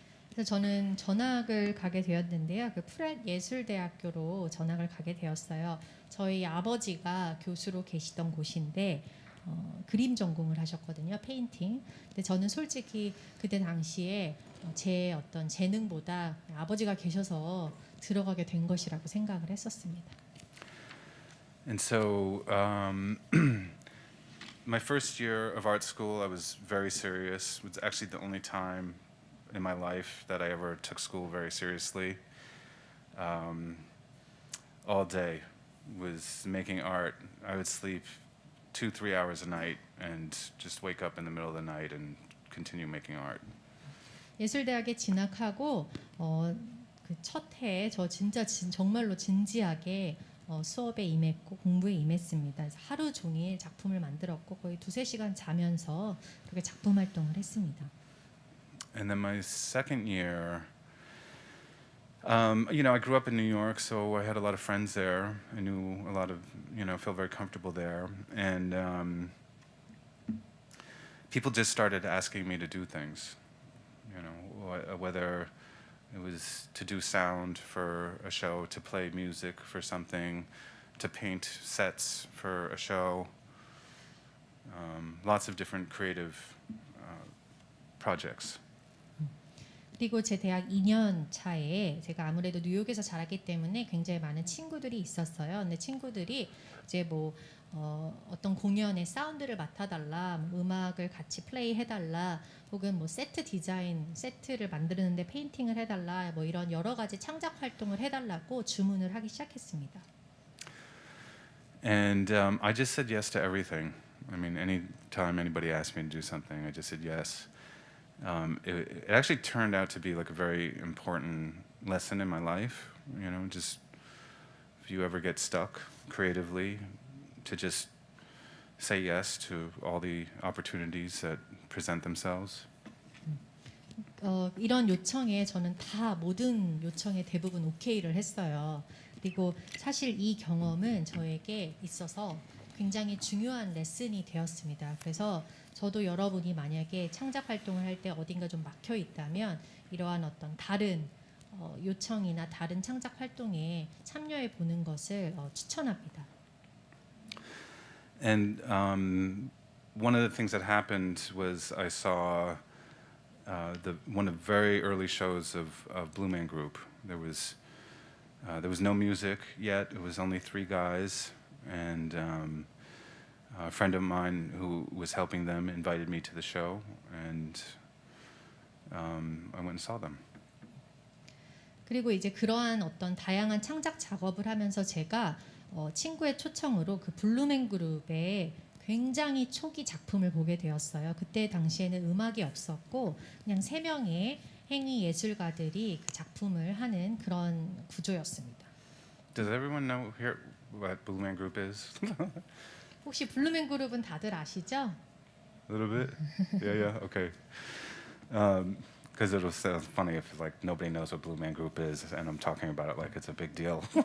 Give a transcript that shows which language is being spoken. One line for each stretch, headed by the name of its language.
Korean: 그래서 저는 전학을 가게 되었는데요. 그 프렛 예술대학교로 전학을 가게 되었어요. 저희 아버지가 교수로 계시던 곳인데 그림 전공을 하셨거든요. 페인팅. 근데 저는 솔직히 그때 당시에 제 어떤 재능보다 아버지가 계셔서 들어가게 된 것이라고 생각을 했었습니다.
English: And so my first year of art school, I was very serious. It was actually the only time in my life that I ever took school very seriously. All day was making art. I would sleep 2-3 hours a night and just wake up in the middle of the night and continue making art.
Korean: 예술대학에 진학하고 그 첫 해에 저 진짜 정말로 진지하게 수업에 임했고 공부에 임했습니다. 그래서 하루 종일 작품을 만들었고 거의 2-3시간 자면서 그렇게 작품 활동을 했습니다.
English: And then my second year, You know, I grew up in New York, so I had a lot of friends there. I knew a lot of, you know, felt very comfortable there. And people just started asking me to do things, you know, whether it was to do sound for a show, to play music for something, to paint sets for a show. Lots of different creative projects.
Korean: 그리고 제 대학 2년 차에 제가 아무래도 뉴욕에서 자랐기 때문에 굉장히 많은 친구들이 있었어요. 근데 친구들이 이제 뭐 어떤 공연의 사운드를 맡아달라, 뭐 음악을 같이 플레이 해달라, 혹은 뭐 세트 디자인, 세트를 만드는데 페인팅을 해달라, 뭐 이런 여러 가지 창작 활동을 해달라고 주문을 하기 시작했습니다.
English: And I just said yes to everything. I mean, anytime anybody asked me to do something, I just said yes. It actually turned out to be like a very important lesson in my life. You know, just if you ever get stuck creatively, to just say yes to all the opportunities that present themselves.
Korean: 이런 요청에 저는 다 모든 요청에 대부분 오케이를 했어요. 그리고 사실 이 경험은 저에게 있어서 굉장히 중요한 레슨이 되었습니다. 그래서 저도 여러분이 만약에 창작 활동을 할 때 어딘가 좀 막혀 있다면 이러한 어떤 다른 요청이나 다른 창작 활동에 참여해 보는 것을 추천합니다.
English: And one of the things that happened was I saw one of the very early shows of Blue Man Group. There was no music yet. It was only 3 guys, and a friend of mine who was helping them invited me to the show, and I went and saw them.
Korean: 그리고 이제 그러한 어떤 다양한 창작 작업을 하면서 제가 친구의 초청으로 그 블루맨 그룹의 굉장히 초기 작품을 보게 되었어요. 그때 당시에는 음악이 없었고 그냥 3명의 행위 예술가들이 그 작품을 하는 그런 구조였습니다.
English: Does everyone know here what Blue Man Group is?
Korean: 혹시 블루맨 그룹은 다들 아시죠?
English: A little bit? Yeah, okay. Because it'll sound funny if like nobody knows what Blue Man Group is and I'm talking about it like it's a big deal.